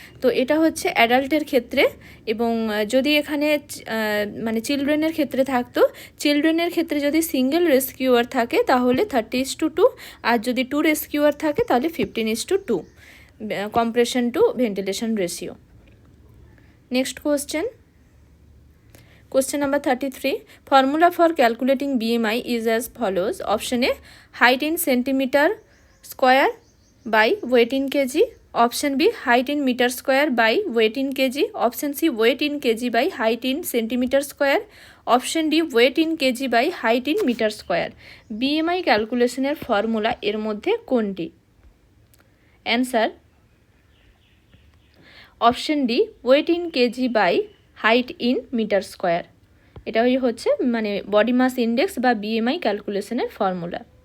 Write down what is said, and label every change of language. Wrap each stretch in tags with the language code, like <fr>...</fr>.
<bn>তো এটা হচ্ছে অ্যাডাল্টের ক্ষেত্রে, এবং যদি এখানে মানে চিলড্রেনের ক্ষেত্রে থাকতো, চিলড্রেনের ক্ষেত্রে যদি সিঙ্গেল রেস্কিউয়ার থাকে তাহলে 30:2, আর যদি 2 রেস্কিউয়ার থাকে তাহলে 15:2 compression two ventilation ratio.</bn> <en>Next Question number 33. Formula for calculating BMI is as follows. Option A, height in centimeter square by weight in kg. Option B, height in meter square by weight in kg. Option C, weight in kg by height in centimeter square. Option D, weight in kg by height in meter square.</en> <bn>BMI ক্যালকুলেশনের formula এর মধ্যে কোনটি? Answer option D,</bn> <en>Weight in KG by height in metre square.</en> <bn>এটাই হচ্ছে মানে body mass index বা BMI ক্যালকুলেশনের formula.</bn>